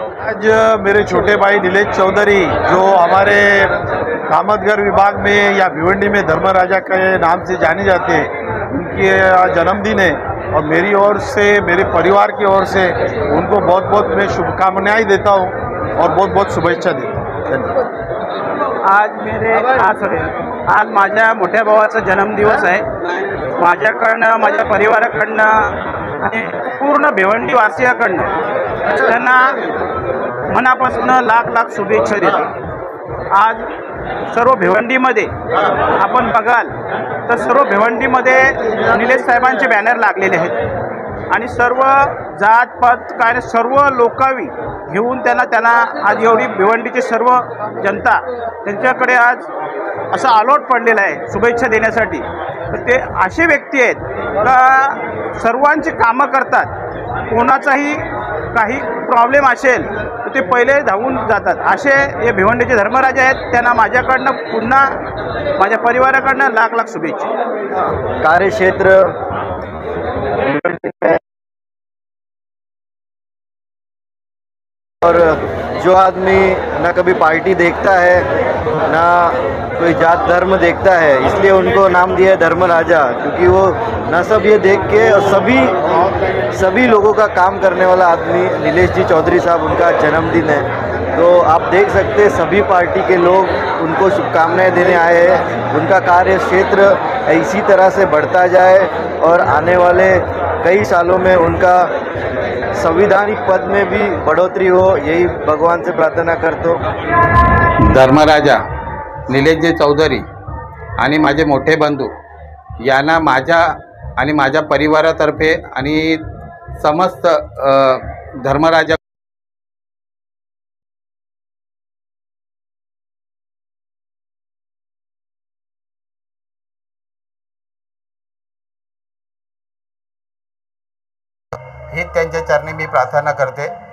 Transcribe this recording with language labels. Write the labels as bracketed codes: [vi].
[hi] आज मेरे छोटे भाई नीलेश चौधरी जो हमारे कामतगर विभाग में या भिवंडी में धर्मराजा के नाम से जाने जाते हैं, उनके जन्मदिन है और मेरी ओर से, मेरे परिवार की ओर से उनको बहुत बहुत मैं शुभकामनाएं देता हूं और बहुत बहुत शुभेच्छा देता हूं। धन्यवाद। [mr] आज माझ्या मोठ्या भावाचा जन्मदिवस आहे। माझ्याकडनं, माझ्या परिवाराकडनं आणि पूर्ण भिवंडी वासियाकडनं त्यांना मनापासून लाख लाख शुभेच्छा देतो। आज सर्व भिवंडीमध्ये आपण बघाल तर सर्व भिवंडीमध्ये निलेश साहेबांचे बॅनर लागलेले आहेत आणि सर्व जात पात काय सर्व लोकावी घेऊन त्यांना आज एवढी भिवंडीची सर्व जनता त्यांच्याकडे आज असा अलॉट पडलेला आहे शुभेच्छा देण्यासाठी। तर ते असे व्यक्ती आहेत का सर्वांची कामं करतात, कोणाचाही काही प्रॉब्लेम असेल तर ते पहिले धावून जातात। असे हे भिवंडीचे धर्मराजा आहेत। त्यांना माझ्याकडनं पुन्हा माझ्या परिवाराकडनं लाख लाख शुभेच्छा। [hi] कार्यक्षेत्र और जो आदमी ना कभी पार्टी देखता है ना कोई जात धर्म देखता है, इसलिए उनको नाम दिया है धर्मराजा, क्योंकि वो ना सब ये देख के और सभी लोगों का काम करने वाला आदमी नीलेश जी चौधरी साहब, उनका जन्मदिन है। तो आप देख सकते हैं सभी पार्टी के लोग उनको शुभकामनाएं देने आए हैं। उनका कार्य क्षेत्र इसी तरह से बढ़ता जाए और आने वाले कई सालों में उनका संविधानिक पद में भी बढ़ोतरी हो, यही भगवान से प्रार्थना करतो। [mr] धर्मराजा निलेशजी चौधरी आणि माझे मोठे बंधू यांना माझ्या आणि माझ्या परिवारातर्फे आणि समस्त धर्मराजा ही त्यांच्या चरणी मी प्रार्थना करते।